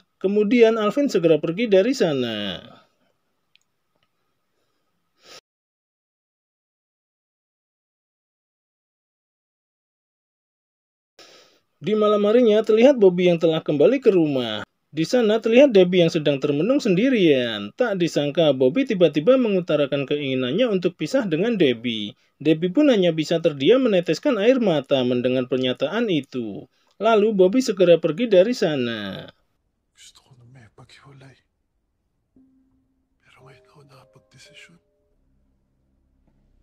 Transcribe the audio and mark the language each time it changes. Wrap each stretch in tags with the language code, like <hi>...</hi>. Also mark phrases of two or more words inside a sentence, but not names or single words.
<id>Kemudian Alvin segera pergi dari sana. Di malam harinya terlihat Bobby yang telah kembali ke rumah. Di sana terlihat Debbie yang sedang termenung sendirian. Tak disangka Bobby tiba-tiba mengutarakan keinginannya untuk pisah dengan Debbie. Debbie pun hanya bisa terdiam meneteskan air mata mendengar pernyataan itu. Lalu Bobby segera pergi dari sana.</id> <tl>Gusto ko na may paghiwalay. Pero ngayon ako nakapag-desisyon.</tl>